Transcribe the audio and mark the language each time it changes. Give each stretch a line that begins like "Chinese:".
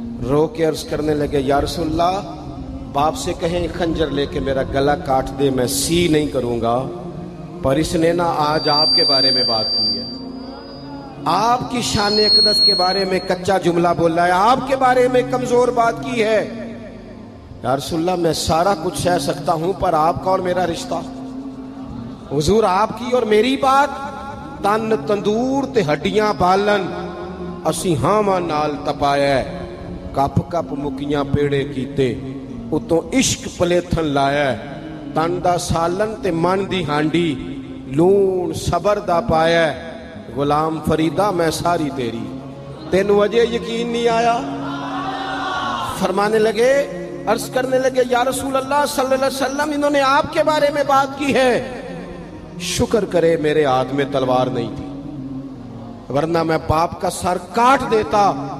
Urdu: رو کے عرض کرنے لگے یا رسول اللہ باپ سے کہیں خنجر لے کے میرا گلا کاٹ دے، میں سی نہیں کروں گا، پر اس نے نا آج آپ کے بارے میں بات کی ہے، آپ کی شان اقدس کے بارے میں کچا جملہ بولا ہے، آپ کے بارے میں کمزور بات کی ہے. یا رسول اللہ میں سارا کچھ سہ سکتا ہوں، پر آپ کا اور میرا رشتہ. حضور آپ کی اور میری بات،
Punjabi: تن تندور تے ہڈیاں بالن، اسی ہاواں نال تپایا، کپ کپ مکیاں پیڑے کیتے، اتوں عشق پلیتھن لایا، تن دا سالن تے من دی ہانڈی، لون صبر دا پایا، غلام فریدہ میں ساری تیری. تینوں وجہ یقین نہیں آیا؟
Urdu: فرمانے لگے، عرض کرنے لگے یا رسول اللہ صلی اللہ علیہ وسلم انہوں نے آپ کے بارے میں بات کی ہے، شکر کرے میرے ہاتھ میں تلوار نہیں تھی، ورنہ میں باپ کا سر کاٹ دیتا.